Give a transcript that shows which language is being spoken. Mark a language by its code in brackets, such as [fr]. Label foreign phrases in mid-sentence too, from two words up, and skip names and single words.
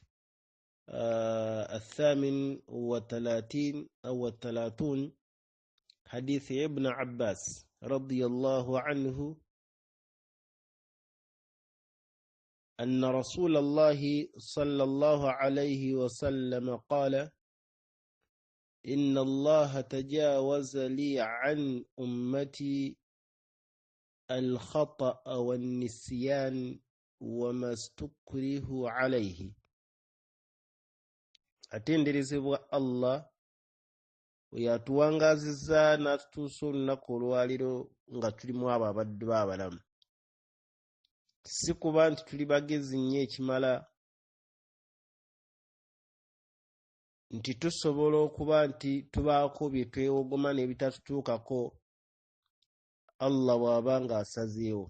[ar] 38 حديث ابن عباس رضي الله عنه أن رسول الله صلى الله عليه وسلم قال: إن الله تجاوز لي عن أمتي الخطأ والنسيان وما استكره عليه. [lg] atenderezebwa Allah yatuwangazizza n'atutuusa olunaku olwaliro nga tulimu abo abaddu b'abalamu. Si kuba nti tuli bagezi nnyo ekimala nti tusobola okuba nti tubaako bye twewogoma n'ebitatutuukako Allah bw'aba ng'asazeewo.